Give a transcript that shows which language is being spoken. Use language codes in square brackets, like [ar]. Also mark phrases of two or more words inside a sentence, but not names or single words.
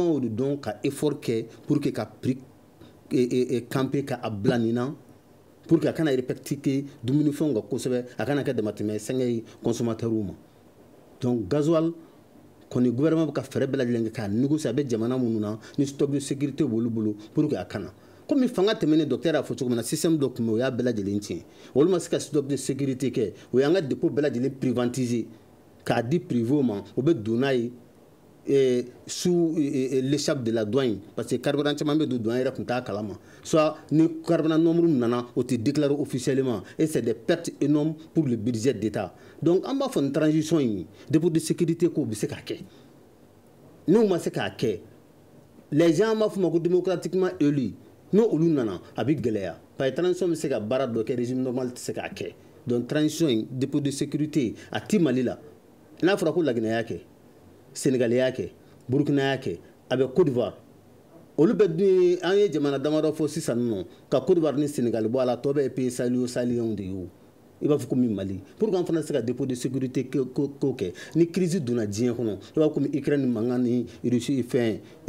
[bm] y'o de dɔn ka effort kɛ [fr] pour que [bm] ka prix camper ka a bila nin na [fr] pour que [bm] a kana répercuter dumunifɛnw kan kosɛbɛ a kana kɛ damatɛmɛ sɛngɛ ye consommateurs ma donc gasoil kɔni gouvernement bɛ ka fɛɛrɛ bɛɛ lajɛlen kɛ k'a négocier a bɛ jamana minnu na ni [fr] stock de sécurité [bm] b'olu bolo pour que a kana komi fanga tɛmɛnen docteur y'a fɔ cogo min na système dɔ tun bɛ o y'a bɛɛ lajɛlen tiɲɛ olu ma se ka [fr] stock de sécurité [bm] kɛ o y'an ka dépôt bɛɛ lajɛlen privatiser k'a di privé ma o bɛ don n'a ye [fr] sous l'échappe de la douane parce que carburant [bm] caman bɛ don douane yɛrɛ tun t'a kalama [fr] soit [bm] ni carburant nombre nana o tɛ [fr] déclaré officiellement et c'est des pertes énormes pour le budget d'État donc [bm] an b'a fɔ nin transition in [fr] dépôt de sécurité [bm] ko bɛ se k'a kɛ n'u ma se k'a kɛ [fr] les gens [bm] b'a fɔ ma ko [fr] démocratiquement élu [bm] n'o olu nana a bɛ gɛlɛya parce que transition bɛ se ka baara dɔ kɛ [fr] régime normal [bm] tɛ se k'a kɛ donc transition in [fr] dépôt de sécurité [bm] a ti Mali la n'a fɔra ko Laginɛ y'a kɛ Sénégal y'a kɛ Burkina y'a kɛ a bɛ Côte d'Ivoire olu bɛ dun an ye jamana damadɔ fɔ sisan nɔ ka Côte d'Ivoire ni Sénégal bɔ a la tɔ bɛ [fr] pays sahéliens [bm] de ye o i b'a fɔ komi Mali [fr] pour que [bm] an fana se ka [fr] dépôt de sécurité [bm] ko kɛ ni crise donna diɲɛ kɔnɔ i b'a fɔ komi Ukraine mankan ni Russie fɛn